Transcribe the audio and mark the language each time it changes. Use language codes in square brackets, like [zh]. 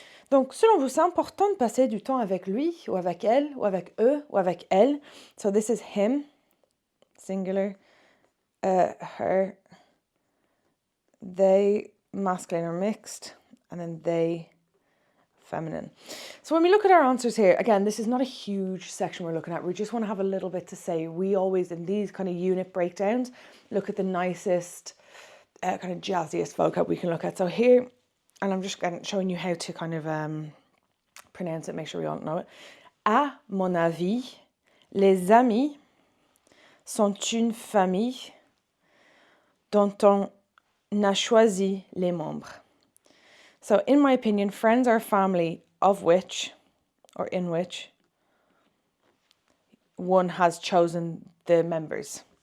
[fr] Donc, selon vous, c'est important de passer du temps avec lui, ou avec elle, ou avec eux, ou avec elle. [en] So this is him, singular, her, they, masculine or mixed, and then they, feminine. So when we look at our answers here, again, this is not a huge section we're looking at. We just want to have a little bit to say. We always, in these kind of unit breakdowns, look at the nicest, kind of jazziest vocab we can look at. So here, and I'm just showing you how to kind of pronounce it, make sure we all know it. [fr] À mon avis, les amis sont une famille dont on a choisi les membres. [en] So in my opinion, friends are a family of which, or in which, one has chosen the members.